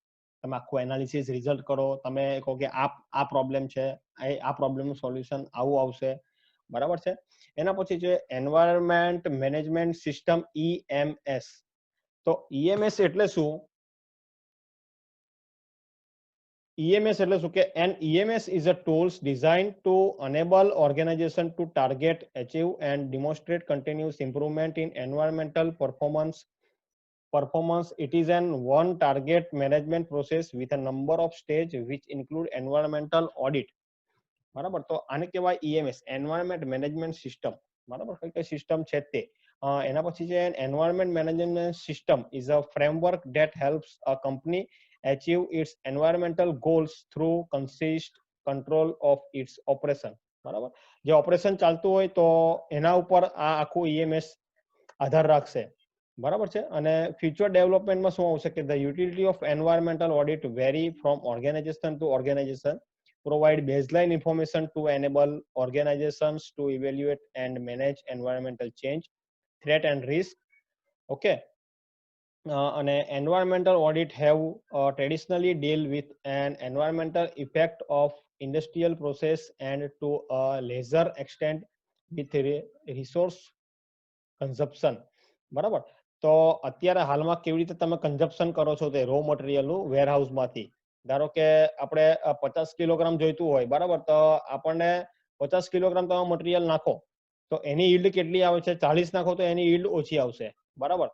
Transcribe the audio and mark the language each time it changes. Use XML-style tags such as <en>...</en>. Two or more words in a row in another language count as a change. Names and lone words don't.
<gu>તમે આખું એનાલિસિસ રિઝલ્ટ કરો, તમે કહો કે આ પ્રોબ્લેમ છે, આ પ્રોબ્લેમનું સોલ્યુશન આવું આવશે. બરાબર છે. એના પછી છે</gu> <en>environment management system,</en> <gu>EMS. તો EMS એટલે શું? EMS એટલે શું કે</gu> <en>an EMS is a tools designed to enable organization to target, achieve and demonstrate continuous improvement in environmental performance. It is an one target management process with a number of stage which include environmental audit.</en> <gu>બરાબર. તો આને કહેવાય EMS,</gu> <en>environment management system.</en> <gu>બરાબર. કઈ સિસ્ટમ છે તે. એના પછી છે</gu> <en>environment management system is a framework that helps a company achieve its environmental goals through consist control of its operation.</en> <gu>બરાબર. જે ઓપરેશન ચાલતું હોય તો એના ઉપર આ આખું EMS આધાર રાખશે. બરાબર છે. અને ફ્યુચર ડેવલપમેન્ટમાં શું આવશે કે</gu> <en>the utility of environmental audit vary from organization to organization. Provide baseline information to enable organizations to evaluate and manage environmental change, threat and risk. Okay. And environmental audit have traditionally deal with an environmental effect of industrial process and to a lesser extent with resource consumption.</en> <gu>બરાબર. તો અત્યારે હાલમાં કેવી રીતે તમે કન્ઝપ્શન કરો છો તે રો મટીરિયલનું વેરહાઉસમાંથી. ધારો કે આપણે 50 કિલોગ્રામ જોઈતું હોય, બરાબર, તો આપણને 50 કિલોગ્રામ તમે મટીરિયલ નાખો તો એની યીલ્ડ કેટલી આવે છે? 40 નાખો તો એની યીલ્ડ ઓછી આવશે. બરાબર.</gu>